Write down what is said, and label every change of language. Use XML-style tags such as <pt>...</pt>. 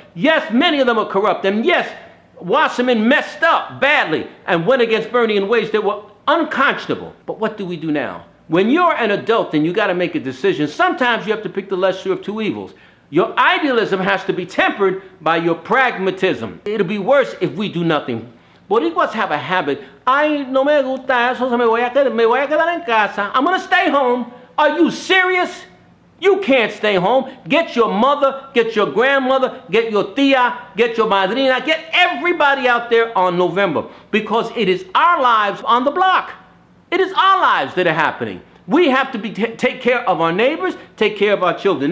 <en>Yes, many of them are corrupt. And yes, Wasserman messed up badly and went against Bernie in ways that were unconscionable. But what do we do now? When you're an adult and you got to make a decision, sometimes you have to pick the lesser of two evils. Your idealism has to be tempered by your pragmatism. It'll be worse if we do nothing. Boricuas have a habit.</en> <es>Ay, no me gusta eso, me voy a quedar en casa.</es> <en>I'm going to stay home. Are you serious? You can't stay home. Get your mother, get your grandmother, get your tia, get your madrina, get everybody out there on November because it is our lives on the block. It is our lives that are happening. We have to take care of our neighbors, take care of our children.</en>